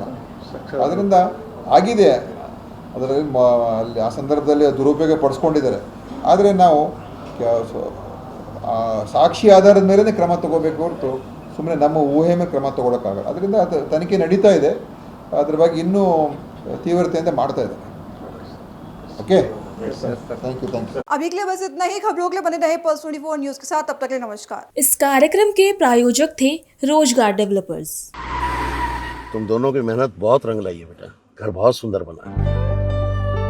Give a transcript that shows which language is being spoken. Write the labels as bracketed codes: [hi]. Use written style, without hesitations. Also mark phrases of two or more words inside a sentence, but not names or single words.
[kn] ಅದರಿಂದ ಆಗಿದೆ, ಅದರಲ್ಲಿ ಅಲ್ಲಿ ಆ ಸಂದರ್ಭದಲ್ಲಿ ದುರುಪಯೋಗ ಪಡಿಸ್ಕೊಂಡಿದ್ದಾರೆ. ಆದರೆ ನಾವು ಸಾಕ್ಷಿ ಆಧಾರದ ಮೇಲೆ ಕ್ರಮ ತಗೋಬೇಕು ಹೊರತು ಸುಮ್ಮನೆ ನಮ್ಮ ಊಹೆ ಮೇಲೆ ಕ್ರಮ ತಗೊಳ್ಳೋಕ್ಕಾಗಲ್ಲ. ಅದರಿಂದ ಅದು ತನಿಖೆ ನಡೀತಾ ಇದೆ, ಅದ್ರ ಬಗ್ಗೆ ಇನ್ನೂ ತೀವ್ರತೆಯಿಂದ ಮಾಡ್ತಾ ಇದ್ದಾರೆ. [en] Okay, thank you. [hi] अभी के लिए बस इतना ही। खबरों के लिए बने रहे पल्स 24 न्यूज के साथ। तब तक के लिए नमस्कार। इस कार्यक्रम के प्रायोजक थे रोजगार डेवलपर्स। तुम दोनों की मेहनत बहुत रंग लाई है बेटा, घर बहुत सुंदर बना है।